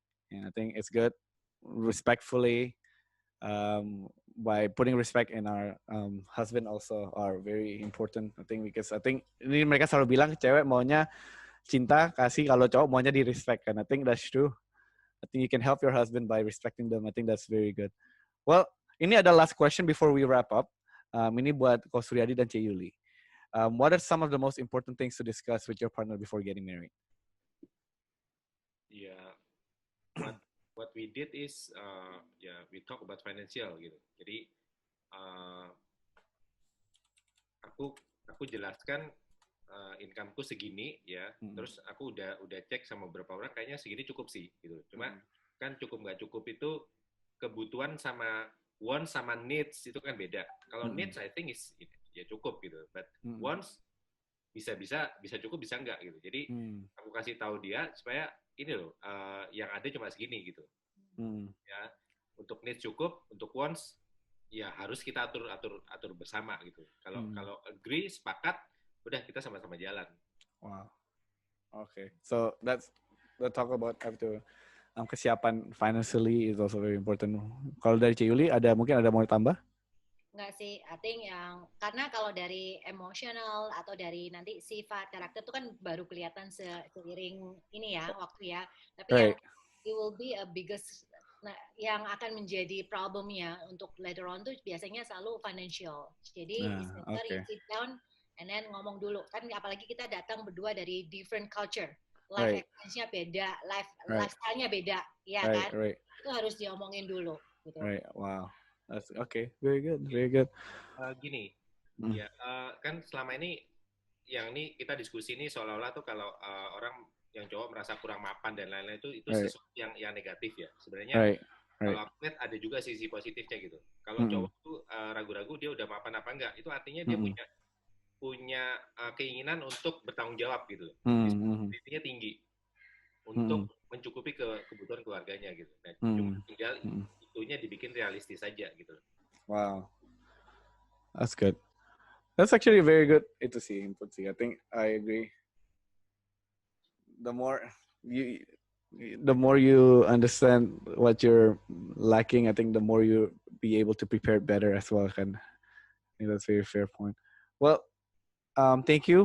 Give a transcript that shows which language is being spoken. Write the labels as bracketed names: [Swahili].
[English] And I think it's good respectfully, by putting respect in our husband also are very important. I think because [Indonesian] ini mereka selalu bilang cewek maunya cinta kasih, kalau cowok maunya di respect kan. [English] I think that's true. I think you can help your husband by respecting them. I think that's very good. Well, [Indonesian] ini ada [English] last question before we wrap up. [Indonesian] Ini buat Ko Suryadi dan Ci Yuli. [English] What are some of the most important things to discuss with your partner before getting married? Yeah, what we did is we talk about financial [Indonesian] gitu. Jadi aku jelaskan income-ku segini ya, terus aku udah cek sama beberapa orang, kayaknya segini cukup sih gitu. Cuma kan cukup nggak cukup itu kebutuhan sama wants sama needs itu kan beda. Kalau needs [English] I think is [Indonesian] ya cukup gitu, [English] but wants [Indonesian] bisa cukup bisa enggak gitu. Jadi aku kasih tahu dia supaya ini loh yang ada cuma segini gitu. Ya, untuk needs cukup, untuk wants ya harus kita atur bersama gitu. Kalau agree sepakat, udah kita sama-sama jalan. [English] Wow. Okay. So let's talk about [Indonesian] kesiapan [English] financially is also very important. [Indonesian] Kalau dari Ci Yuli mungkin ada mau tambah? Enggak sih, [English] I think [Indonesian] karena kalau dari emotional atau dari nanti sifat karakter itu kan baru kelihatan seiring ini ya waktu ya. Tapi [English] it will be a biggest, [Indonesian] yang akan menjadi problemnya untuk later on tuh biasanya selalu financial. Jadi [English] you sit down and then [Indonesian] ngomong dulu, kan apalagi kita datang berdua dari different culture, life experience-nya beda, lifestyle-nya beda, ya kan? Itu harus diomongin dulu. Gitu. [English] Right, wow, that's okay, very good. [Indonesian] Gini, ya kan selama ini yang ini kita diskusi ini seolah-olah tuh kalau orang yang cowok merasa kurang mapan dan lain-lain itu sesuatu yang negatif ya. Sebenarnya kalau aku lihat ada juga sisi positifnya gitu. Kalau cowok tuh ragu-ragu dia udah mapan apa enggak, itu artinya dia punya keinginan untuk bertanggung jawab gitu. Responsibility-nya tinggi untuk mencukupi kebutuhan keluarganya gitu. Nah, cuma tinggal itunya dibikin realistis saja gitu. [English] Wow, that's good. That's actually very good. [Indonesian] Itu sih input sih. [English] I think I agree. The more the more you understand what you're lacking, I think the more you be able to prepare better as well. And I think that's a very fair point. Well, thank you.